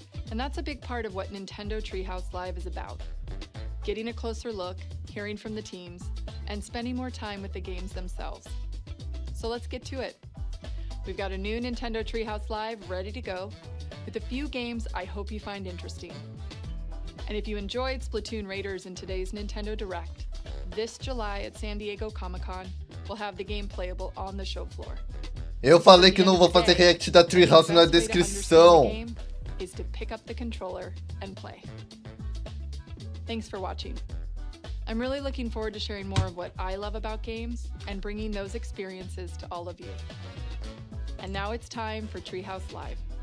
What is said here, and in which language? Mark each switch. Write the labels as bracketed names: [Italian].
[English] And that's a big part of what Nintendo Treehouse Live is about. Getting a closer look, hearing from the teams, and spending more time with the games themselves. So let's get to it. We've got a new Nintendo Treehouse Live ready to go, with a few games I hope you find interesting. And if you enjoyed Splatoon Raiders in today's Nintendo Direct, this July at San Diego Comic-Con, we'll have the game playable on the show floor. [Portuguese] Eu falei que não vou fazer react da Treehouse na descrição. [English] Is to pick up the controller and play. Thanks for watching. I'm really looking forward to sharing more of what I love about games and bringing those experiences to all of you. And now it's time for Treehouse Live.